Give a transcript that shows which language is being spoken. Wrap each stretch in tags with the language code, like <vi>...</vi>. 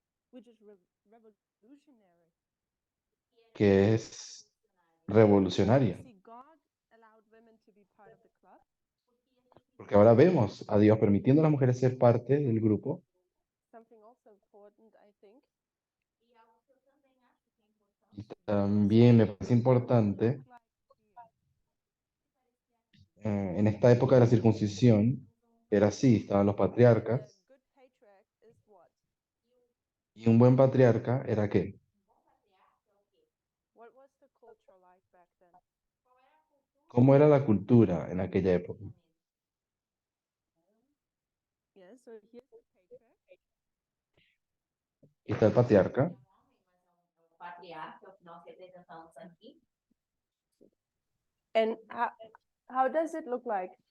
<en>Which is revolutionary.</en> <es>Que es revolucionaria.</es> <en>See, God allowed women to be part of the club.</en> <es>Porque ahora vemos a Dios permitiendo a las mujeres ser parte del grupo.</es> <en>Something also important, I think.</en> <es>Y también me parece importante, en esta época de la circuncisión, era así, estaban los</es> <en>And a</en> <es>patriarcas.</es> <en>good patriarch is what?</en> <es>Y un buen patriarca era ¿qué?</es> <en>What was the culture like back then?</en> <es>¿Cómo era la cultura en aquella época?</es> <en>Yeah, so here's the patriarch.</en> <es>Y está el patriarca.</es> <pt>patriarca, é o que nós representamos aqui.</pt> <en>And how does it look like?</en>